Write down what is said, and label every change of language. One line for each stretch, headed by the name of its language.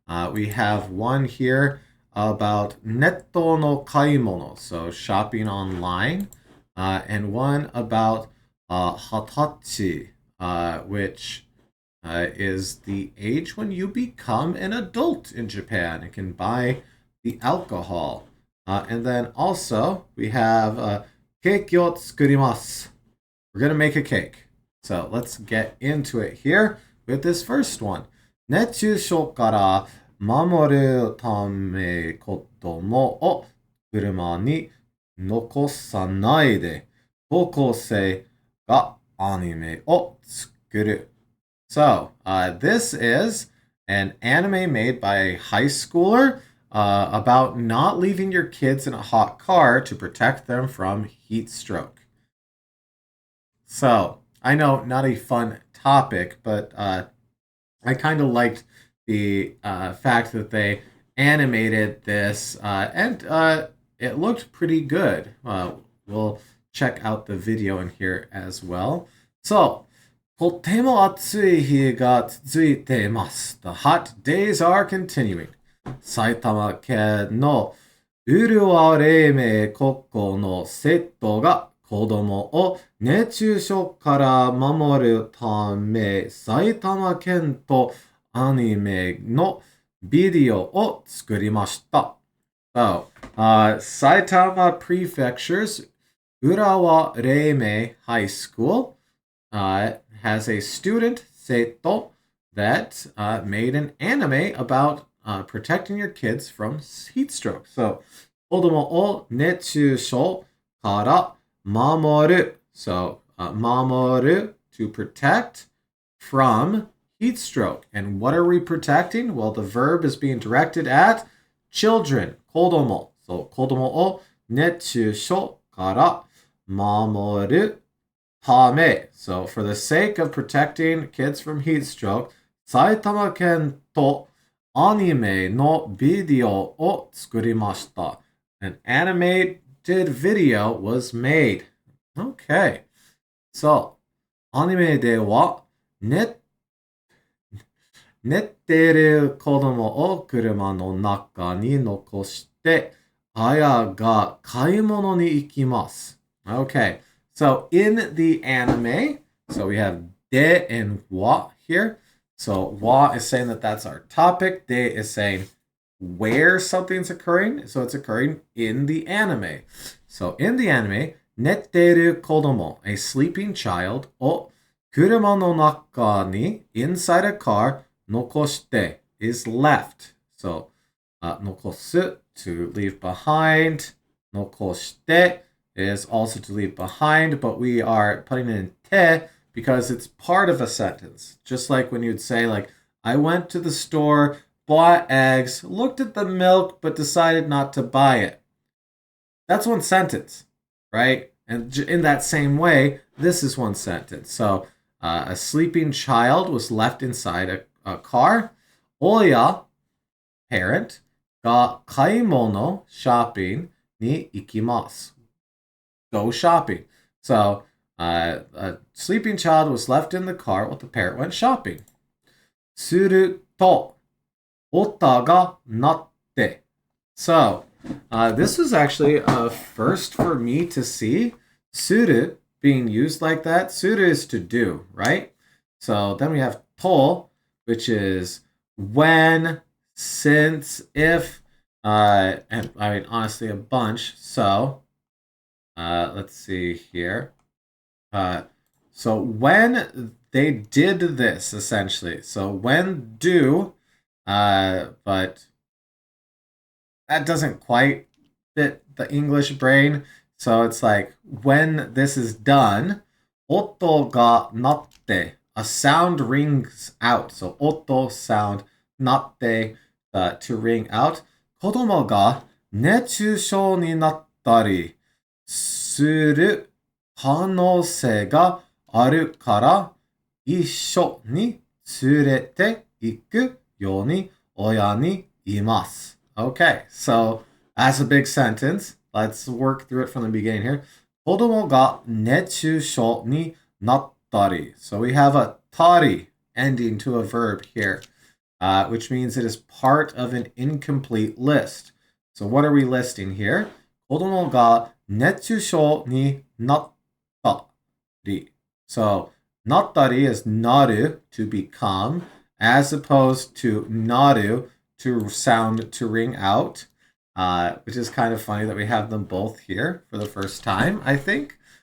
English: We have one here about
Japanese: netto no kaimono,
English: so shopping online, and one about hatachi, which is the age when you become an adult in Japan and can buy the alcohol. And then also we have
Japanese: cake o tsukurimasu.
English: We're going to make a cake. So let's get into it here with this first one.
Japanese: 熱中症から守るため子供を車に残さないで高校生がアニメを作る.
English: So, this is an anime made by a high schooler about not leaving your kids in a hot car to protect them from heat stroke. So, I know not a fun topic, but I kind of liked the fact that they animated this, and it looked pretty good. We'll check out the video in here as well.
Japanese: So, とても暑い日が続いています.
English: The hot days are continuing.
Japanese: 埼玉県のうるわ黎明高校の生徒が子供を熱中症から守るため埼玉県とアニメのビデオを作りました。
English: So, Saitama Prefecture's Urawa Reimei High School has a student, Seito, that made an anime about protecting your kids from heat stroke.
Japanese: So, 子供を熱中症から守る.
English: So, 守る, to protect from heat stroke. And what are we protecting? Well, the verb is being directed at children, 子供.
Japanese: So, 子供を熱中症から守るため.
English: So, for the sake of protecting kids from heat stroke,
Japanese: 埼玉県とアニメのビデオを作りました.
English: An animated video was made. Okay.
Japanese: So, アニメでは寝ている子供を車の中に残して親が買い物に行きます.
English: Okay. So, in the anime, so we have de and wa here. So, wa is saying that that's our topic. De is saying where something's occurring. So, it's occurring in the anime. So, in the anime,
Japanese: 寝ている子供,
English: a sleeping child,
Japanese: を車の中に
English: inside a car, 残して is left. So, 残す to leave behind. 残して is also to leave behind, but we are putting in te because it's part of a sentence. Just like when you'd say, like, I went to the store, bought eggs, looked at the milk, but decided not to buy it. That's one sentence, right? And in that same way, this is one sentence. So, a sleeping child was left inside a car.
Japanese: Oya, parent, が買い物 shopping に行きます.
English: Go shopping. So, a sleeping child was left in the car while the parent went shopping.
Japanese: すると、音が鳴って.
English: So, this was actually a first for me to see suru being used like that. Suru is to do, right? So then we have to, which is when, since, if, and I mean, honestly, a bunch. So, let's see here. So when they did this, essentially. So when do, but that doesn't quite fit the English brain. So it's like when this is done,
Japanese: 音が鳴って
English: a sound rings out. So, 音 sound, なって、to ring out.
Japanese: 子供が熱中症になったりする可能性があるから、一緒に連れて行くように親に言います。
English: Okay, so that's a big sentence. Let's work through it from the beginning here.
Japanese: 子供が熱中症になったり.
English: So we have a たり ending to a verb here, which means it is part of an incomplete list. So what are we listing here?
Japanese: 子供が熱中症になったり.
English: So なったり is naru, to become, as opposed to naru, to sound, to ring out, which is kind of funny that we have them both here for the first time, I think.